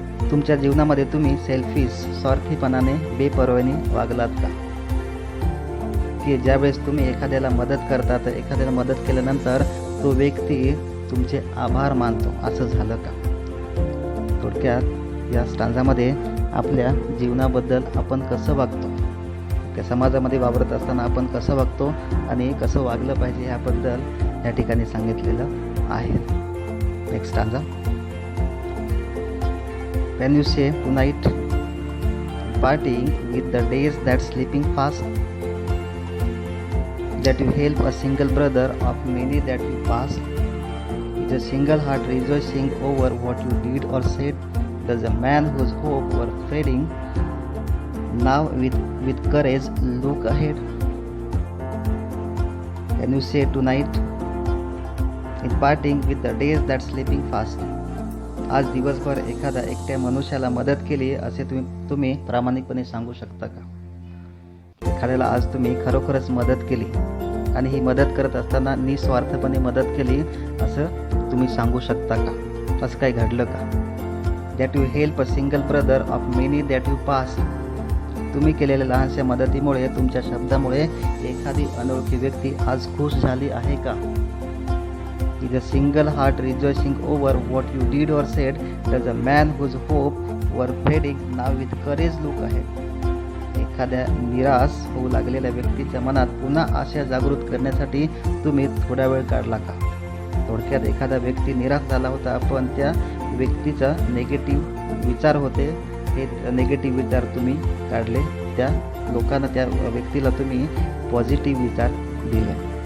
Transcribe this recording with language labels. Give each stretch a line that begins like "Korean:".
Marathi: तुमच्या जीवनामध्ये तुम्ही सेल्फिश, स्वार्थीपणाने, बेपर्वाईने वागलात का, की ज्यावेळेस तुम्ही एखाद्याला मदत करता तर एखाद्याला मदत केल्यानंतर तो व्यक्ती तुमचे आभार मानतो, असं झालं का. थोडक्यात या स्टांजामध्ये आपल्या जीवनाबद्दल आपण कसं वागतो, त्या समाजामध्ये वावरत असताना आपण कसं वागतो आणि कसं वागलं पाहिजे याबद्दल या ठिकाणी सांगितलेलं आहे.
English: Next stanza. When you say tonight, partying with the days that sleeping fast, that you help a single brother of many that you passed, is a single heart rejoicing over what you did or said. Does a man whose hope were fading now with courage look ahead? When you say tonight, in parting with the days that sleeping fast,
Marathi: आज दिवसभर एखादा एकट्या मनुष्याला मदत केली असे तुम्ही प्रामाणिकपणे सांगू शकता का. एखाद्याला आज तुम्ही खरोखरच मदत केली आणि ही मदत करत असताना निस्वार्थपणे मदत केली असं तुम्ही सांगू शकता का. असं काही घडलं का.
English: that you help a single brother of many that you pass,
Marathi: तुम्ही केलेल्या लहानशा मदतीमुळे, तुमच्या शब्दामुळे एखादी अनोळखी व्यक्ती आज खुश झाली आहे का.
English: Is a single heart rejoicing over what you did or said. Does a man whose hope were fading now with courage look ahead?
Marathi: एखाद्या निराश होऊ लागलेल्या व्यक्तीच्या मनात पुन्हा आशा जागृत करण्यासाठी तुम्ही थोडा वेळ काढला का. थोडक्यात एखादा व्यक्ती निराश झाला होता, पण त्या व्यक्तीचा नेगेटिव्ह विचार होते, हे नेगेटिव्ह विचार तुम्ही काढले, त्या लोकांना, त्या व्यक्तीला तुम्ही पॉझिटिव्ह विचार दिले.